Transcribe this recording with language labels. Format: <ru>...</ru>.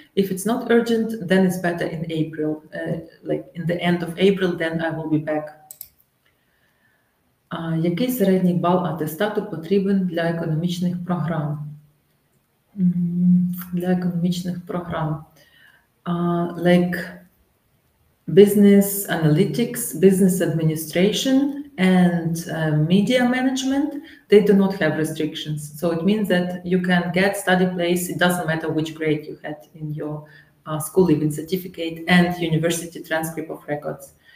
<en>If it's not urgent, then it's better in April. Like in the end of April, then I will be back.</en> <uk>Який середній бал атестату потрібен для економічних програм? Для економічних програм.</uk> <en>Like business analytics, business administration, and media management, they do not have restrictions. So it means that you can get study place. It doesn't matter which grade you had in your school leaving certificate and university transcript of records.</en>